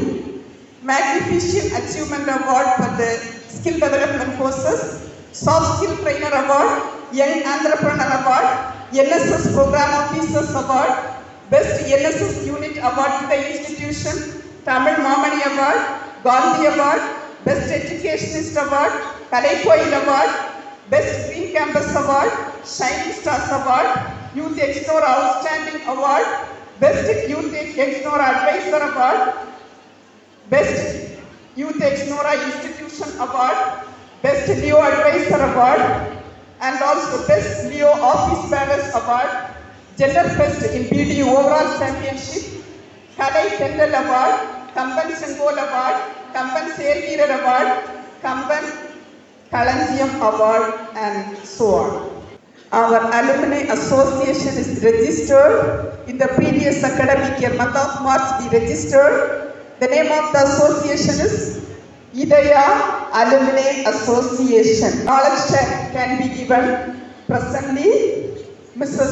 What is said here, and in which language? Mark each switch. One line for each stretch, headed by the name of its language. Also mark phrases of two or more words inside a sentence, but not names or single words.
English: Magnificent Achievement Award for the Skill Development Courses, Soft Skill Trainer Award, Young Entrepreneur Award, NSS Program Officers Award, Best NSS Unit Award to the institution, Tamil Mamani Award, Gandhi Award, Best Educationist Award, Kalaikoil Award, Best Green Campus Award, Shining Stars Award, Youth Explorer Outstanding Award, Best Youth Explorer Advisor Award, Best Youth Explorer Institution Award, Best Leo Advisor Award, and also Best Leo Office Bearers Award, Gender Fest in BD Overall Championship, Kadai Kendall Award, Kamban Sengol Award, Kamban Serveer Award, Kamban Kalanjiam Award, and so on. Our Alumni Association is registered in the previous academic year, month of March we registered. The name of the association is Idaya Alumni Association. Knowledge can be given. Presently, Mrs.